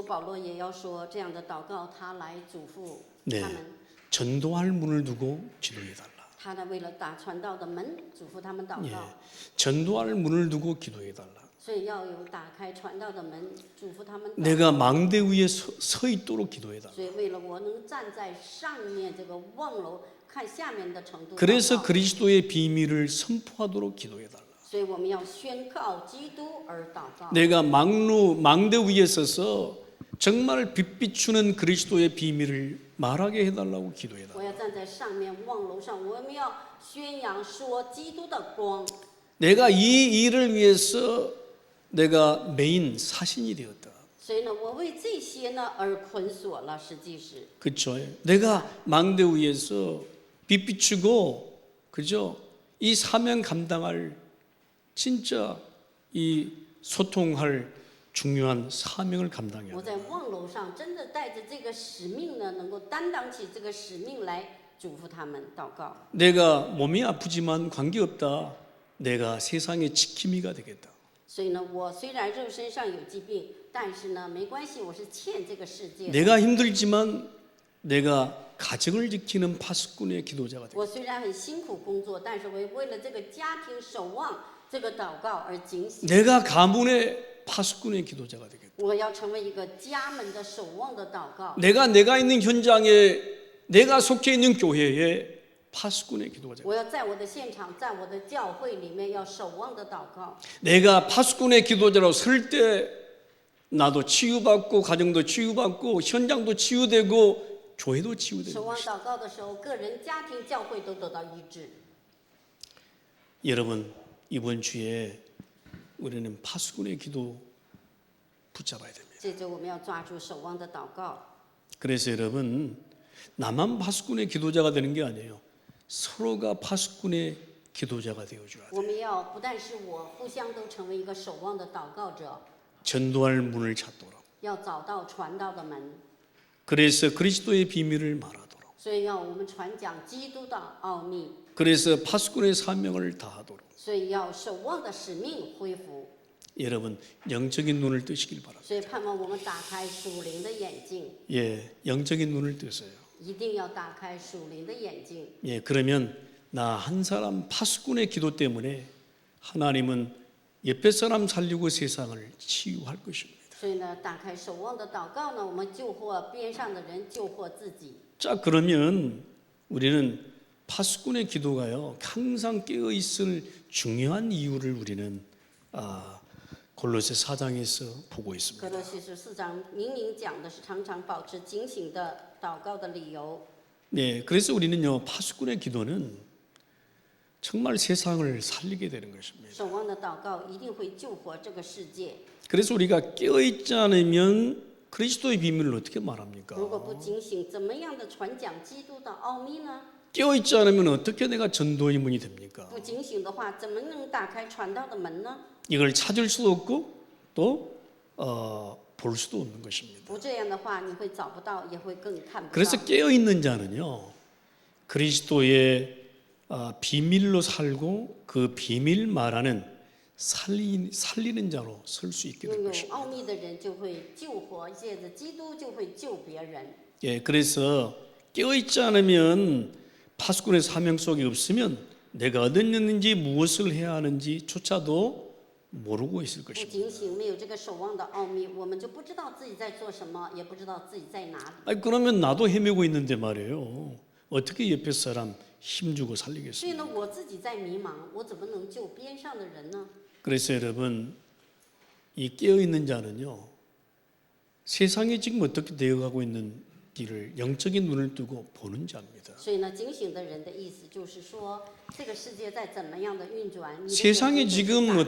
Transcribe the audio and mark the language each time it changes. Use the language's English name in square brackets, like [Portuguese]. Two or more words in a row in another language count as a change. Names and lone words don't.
[Chinese] 使徒保罗也要说这样的祷告，他来嘱咐 [Korean] 네 [Chinese] 他们。 [Korean] 전도할 문을 두고 기도해달라. [Chinese] 他呢，为了打传道的门，嘱咐他们祷 [Korean] 예, [Chinese] 告， [Korean] 전도할 문을 두고 기도해달라. [Chinese] 所以要有打开传道的门，嘱咐他们祷告。 [Korean] 내가 망대 위에 서 있도록 기도해달라. [Chinese] 所以为了我能站在上面这个望楼看下面的程度祷告， [Korean] 그래서 그리스도의 비밀을 선포하도록 기도해달라. [Chinese] 所以我们要宣告基督而祷告。 [Korean] 내가 망대 위에 서서 정말 빛 비추는 그리스도의 비밀을 말하게 해달라고 기도해달라. [Chinese] 我要站在上面望楼上，我们要宣扬说基督的光。 [Korean] 내가 이 일을 위해서 내가 메인 사신이 되었다. [Chinese] 所以呢，我为这些呢而捆锁了，实际是。 [Korean] 그렇죠. 내가 망대 위에서 빛 비추고 그죠? 이 사명 감당할 진짜 이 소통할 중요한 사명을 감당해야 [Chinese] 我 [Korean] 돼. [Chinese] 在望楼上真的带着这个使命呢，能够担当起这个使命来嘱咐他们祷告。 [Korean] 내가 몸이 아프지만 관계없다. 내가 세상의 지킴이가 되겠다. [Chinese] 所以呢，我虽然肉身上有疾病，但是呢，没关系，我是欠这个世界的。 [Korean] 내가 힘들지만 내가 가정을 지키는 파수꾼의 기도자가 되겠다. [Chinese] 我虽然很辛苦工作，但是我为了这个家庭守望这个祷告而警醒。 [Korean] 내가 가문의 파수꾼의 기도자가 되겠다. [Chinese] 我要成为一个家门的守望的祷告。 [Korean] 내가 있는 현장에 내가 속해 있는 교회에 파수꾼의 기도자가 [Chinese] 我要在我的现场，在我的教会里面要守望的祷告。 [Korean] 내가 파수꾼의 기도자로 설 때 나도 치유받고 가정도 치유받고 현장도 치유되고 교회도 치유되는 [Chinese] 守望 [Korean] 것이다. [Chinese] 祷告的时候，个人、家庭、教会都得到医治。 [Korean] 여러분 이번 주에 우리는 파수꾼의 기도 붙잡아야 됩니다. [Chinese] 这周我们要抓住守望的祷告。 [Korean] 그래서 여러분 나만 파수꾼의 기도자가 되는 게 아니에요. 서로가 파수꾼의 기도자가 되어줘야 돼. [Chinese] 我们要不但是我互相都成为一个守望的祷告者， [Korean] 전도할 문을 찾도록. [Chinese] 要找到传道的门， [Korean] 그래서 그리스도의 비밀을 말하도록. [Chinese] 所以要我们传讲基督的奥秘， [Korean] 그래서 파수꾼의 사명을 다하도록. [Chinese] 所以要守望的使命恢复， [Korean] 여러분 영적인 눈을 뜨시길 바랍니다. [Chinese] 所以盼望我们打开属灵的眼睛， [Korean] 예, 영적인 눈을 뜨세요. [Chinese] 一定要打开属灵的眼睛。 [Korean] 예, 그러면 나 한 사람 파수꾼의 기도 때문에 하나님은 옆에 사람 살리고 세상을 치유할 것입니다. [Chinese] 所以呢，打开守望的祷告呢，我们救活边上的人，救活自己。 [Korean] 자, 그러면 우리는 파수꾼의 기도가요 항상 깨어 있을 중요한 이유를 우리는 골로새 4장에서 보고 [Chinese] 格 [Korean] 있습니다. [Chinese] 罗西书4章明明讲的是常常保持警醒的祷告的理由。 [Korean] 네, 그래서 우리는요 파수꾼의 기도는 정말 세상을 살리게 되는 것입니다. [Chinese] 守望的祷告一定会救活这个世界。 [Korean] 그래서 우리가 깨어 있지 않으면 그리스도의 비밀을 어떻게 말합니까? [Chinese] 如果不警醒，怎么样的传讲基督的奥秘呢？ [Korean] 깨어 있지 않으면 어떻게 내가 전도의 문이 됩니까? [Chinese] 不警醒的话，怎么能打开传道的门呢？ [Korean] 이걸 찾을 수도 없고 또 볼 수도 없는 것입니다. [Chinese] 不这样的话，你会找不到，也会更看不 [Korean] 그래서 [Chinese] 到。 [Korean] 깨어 있는 자는요 그리스도의 비밀로 살고 그 비밀 말하는 살리는 자로 설 수 있게 될 [Chinese] 拥有 [Korean] 것입니다. [Chinese] 奥秘的人就会救活，借着基督就会救别人。 [Korean] 예, 그래서 깨어 있지 않으면 파수꾼의 사명 속에 없으면 내가 어디였는지 무엇을 해야 하는지조차도 모르고 있을 [Chinese] 不 [Korean] 것입니다. [Chinese] 警醒，没有这个守望的奥秘，我们就不知道自己在做什么，也不知道自己在哪里。 [Korean] 아니, 그러면 나도 헤매고 있는데 말이에요. 어떻게 옆에 사람 힘주고 [Chinese] 所以 [Korean] 살리겠습니까? [Chinese] 呢，我自己在迷茫，我怎么能救边上的人呢？ [Korean] 그래서 여러분 이 깨어있는 자는요 세상이 지금 어떻게 되어가고 있는지를 영적인 눈을 뜨고 보는 자입니다. [Chinese] 所以呢，警醒的人的意思就是说，这个世界在怎么样的运转，你的 [Korean] 세상이 [Chinese] 眼睛 [Korean] 지금 [Chinese] 是打开的